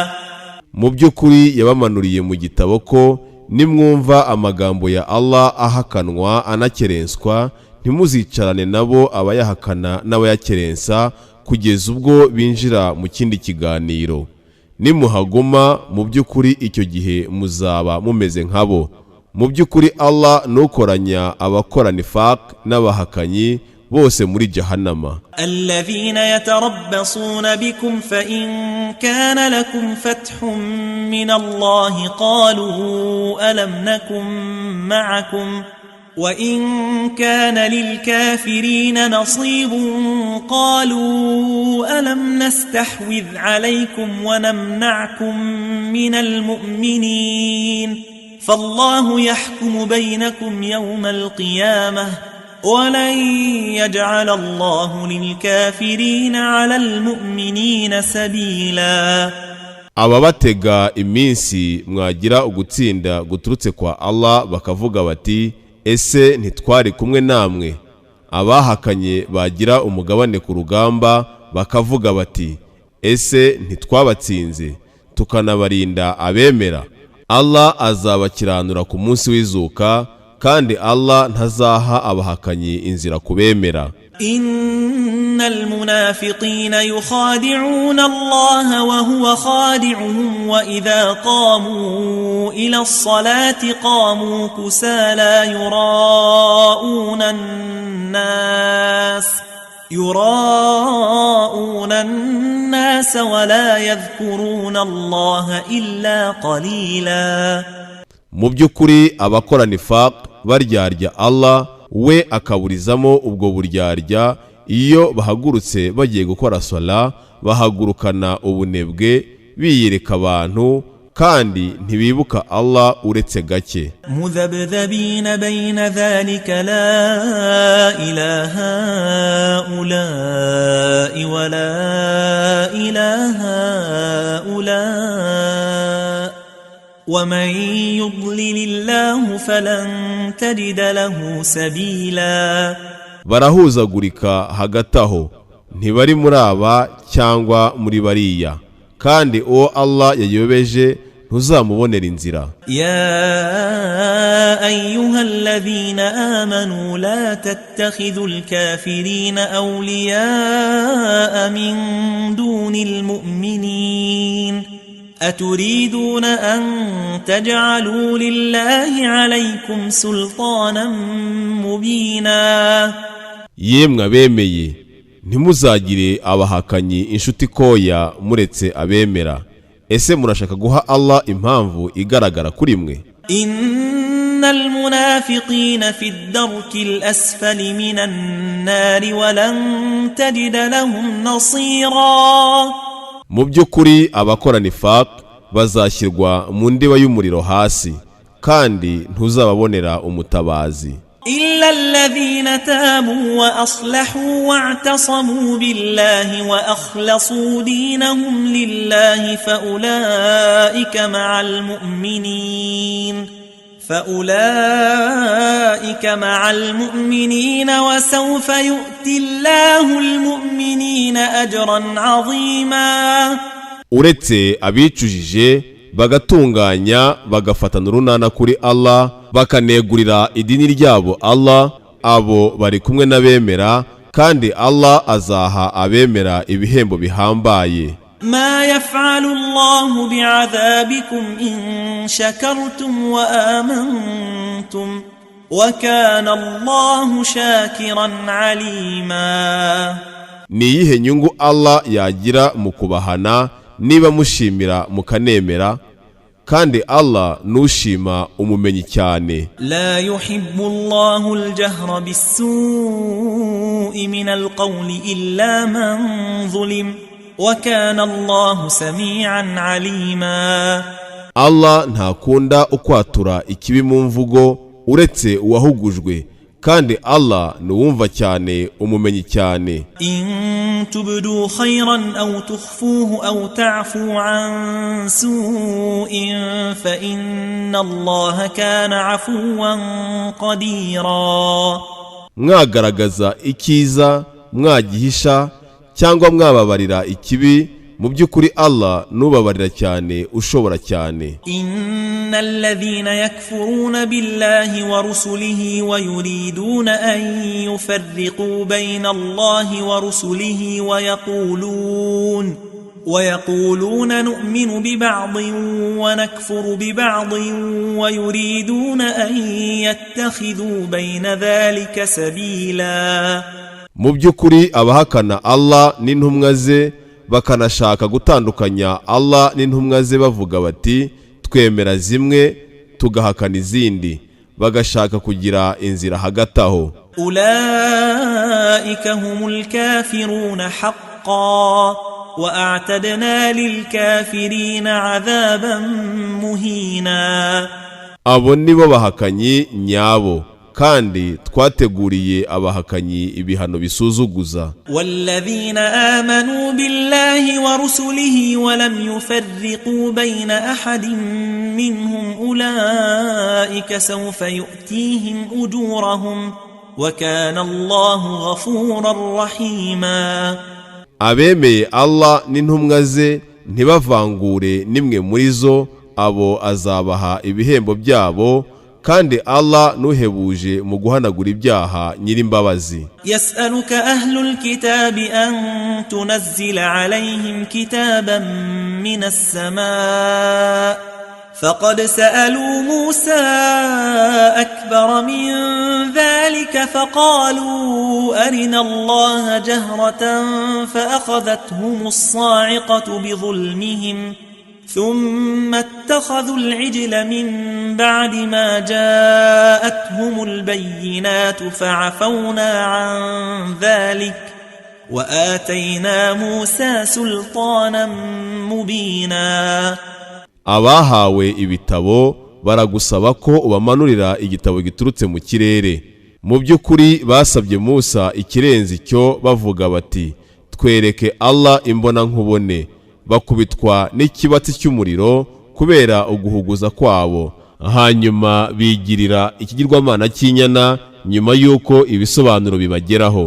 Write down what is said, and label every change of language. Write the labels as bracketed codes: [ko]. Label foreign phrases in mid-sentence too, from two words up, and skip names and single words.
[rw] Mu by'ukuri yabamanuriye mu gitabo ko nimwumva amagambo ya Allah ahakanwa anakerenswa, ntimuzicarane nabo abayahakana n'abayakerensa kugeza ubwo binjira mu kindi kiganiro. Nimuhaguma mu by'ukuri icyo gihe muzaba mumeze nkabo. Mu by'ukuri Allah nukoranya abakora nifaq n'abahakanyi bose muri jahannama. [ar] الذين يتربصون بكم فإن كان لكم فتح من الله قالوا ألم نكن معكم وإن كان للكافرين نصيب قالوا ألم نستحوذ عليكم ونمنعكم من المؤمنين فالله يحكم بينكم يوم القيامة ولن يجعل الله للكافرين على المؤمنين سبيلا. [rw] Ababatega iminsi mwagira ugutsinda guturutse kwa Allah bakavuga bati ese ntitwari kumwe namwe. Abahakanye bagira umugabane ku rugamba bakavuga bati ese ntitwabatsinze tukanabarinda abemera. Allah azabakiranura ku munsi w'izuka, kandi Allah ntazaha abahakanyi inzira kubemera. [ar] إن المنافقين يخادعون الله وهو خادعهم وإذا قاموا إلى الصلاة قاموا كسالى يراءون الناس ولا يذكرون الله إلا قليلا. [rw] Mu by'ukuri abakora nifaq baryarya Allah, we akaburizamo ubwo buryarya. Iyo bahagurutse bagiye gukora sala bahagurukana ubunebwe biyereka abantu, kandi ntibibuka Allah uretse gake. [ar] مذبذبين بين ذلك لا إله هؤلاء ولا إله هؤلاء ومن يضلل الله فلن تجد له سبيلا. [rw] barahuzagurika hagati aho, ntibari muri aba cyangwa muri bariya, kandi uwo Allah yayobeje ntuzamubonera inzira. [ar] يا أيها الذين آمنوا لا تتخذوا الكافرين أولياء من دون المؤمنين أتريدون أن تجعلوا لله عليكم سلطانا مبينا. [rw] yemwe abemeye, ntimuzagire abahakanyi inshuti koya muretse abemera. Ese murashaka guha Allah impamvu igaragara kuri mwe? [ar] إن المنافقين في الدرك الأسفل من النار ولن تجد لهم نصيرا. [rw] mu by'ukuri abakora nifaq bazashyirwa mu ndiba y'umuriro hasi, kandi ntuzababonera umutabazi. [ar] إلا الذين تابوا وأصلحوا واعتصموا بالله وأخلصوا دينهم لله فأولئك مع المؤمنين وسوف يؤتي الله المؤمنين أجرا عظيما. [rw] uretse abicujije bagatunganya bagafatana urunana kuri Allah bakanegurira idini ryabo Allah, abo bari kumwe n'abemera, kandi Allah azaha abemera ibihembo bihambaye. [ar] ما يفعل الله بعذابكم إن شكرتم وآمنتم وكان الله شاكرا عليما. [rw] ni iyihe nyungu Allah yagira mu kubahana niba mushimira mukanemera, kandi Allah nushima umumenyi cyane. [ar] لا يحب الله الجهر بالسوء من القول إلا من ظلم وكان الله سميعا عليما. [rw] Allah ntakunda ukwatura ikibi mu mvugo uretse uwahugujwe, kandi Allah nuwumva cyane umumenyi cyane. [ar] إن تبدوا خيرا أو تخفوه أو تعفوا عن سوء فإن الله كان عفوا قديرا. [rw] mwagaragaza ikiza mwagihisha cyangwa mwababarira ikibi, mu by'ukuri Allah nubabarira cyane ushobora cyane. [ar] إن الذين يكفرون بالله ورسله ويريدون أن يفرقوا بين الله ورسله ويقولون نؤمن ببعض ونكفر ببعض ويريدون أن يتخذوا بين ذلك سبيلا. [rw] mu by'ukuri abahakana Allah n'intumwa ze bakanashaka gutandukanya Allah n'intumwa ze bavuga bati twemera zimwe tugahakana izindi, bagashaka kugira inzira hagati aho. [ar] أولئك هم الكافرون حقا وأعتدنا للكافرين عذابا مهينا. [rw] abo nibo bahakanyi nyabo, kandi twateguriye abahakanyi ibihano bisuzuguza. [ar] والذين آمنوا بالله ورسله ولم يفرقوا بين أحد منهم أولئك سوف يؤتيهم أجورهم وكان الله غفورا رحيما. [rw] abemeye Allah n'intumwa ze ntibavangure nimwe muri zo, abo azabaha ibihembo byabo, kandi Allah nuhebuje mu guhanagura ibyaha nyirimbabazi. [ar] يسألك أهل الكتاب أن تنزل عليهم كتابا من السماء فقد سألوا موسى أكبر من ذلك فقالوا أرنا الله جهرة فأخذتهم الصاعقة بظلمهم ثم اتخذوا العجل من بعد ما جاءتهم البينات فعفونا عن ذلك وآتينا موسى سلطانا مبينا. [rw] abahawe ibitabo baragusaba ko ubamanurira igitabo giturutse mu kirere. Mu by'ukuri basabye Musa ikirenze icyo bavuga bati twereke Allah imbona nkubone. Bakubitwa n'ikibatsi cy'umuriro kubera uguhuguza kwabo, hanyuma bigirira ikigirwamana cy'inyana nyuma y'uko ibisobanuro bibageraho.